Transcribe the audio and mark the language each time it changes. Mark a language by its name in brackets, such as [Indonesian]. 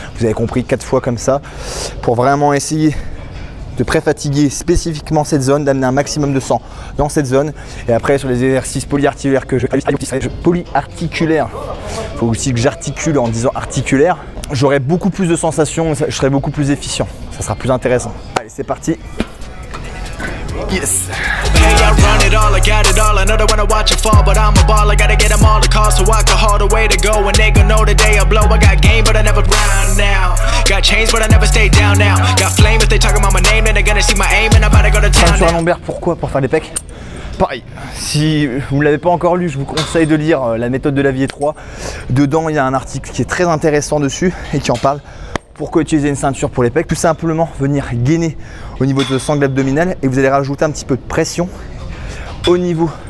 [French] Vous avez compris, 4 fois comme ça. Pour vraiment essayer de pré-fatiguer spécifiquement cette zone, d'amener un maximum de sang dans cette zone. Et après, sur les exercices polyarticulaires que polyarticulaires, il faut aussi que j'articule en disant articulaire. J'aurai beaucoup plus de sensations, je serai beaucoup plus efficient. Ça sera plus intéressant. Allez, c'est parti. Yes. [English] Hey, I run it all, I got it all. I know they wanna watch it fall, but I'm a ball. I gotta get them all the calls so I can haul the way to go. And they gon' know the day I blow. I got game, but I never grind now. Got change, but I never stay down now. Got flame if they talking about my name, then they're gonna see my aim and I'm about to go to town. [French] Sur un lombaire, pourquoi? Pour faire des pecs. Pareil, si vous ne l'avez pas encore lu, je vous conseille de lire La méthode de Lavier 3. Dedans, il y a un article qui est très intéressant dessus et qui en parle. Pourquoi utiliser une ceinture pour les pecs? Tout simplement venir gainer au niveau de sangle abdominale et vous allez rajouter un petit peu de pression au niveau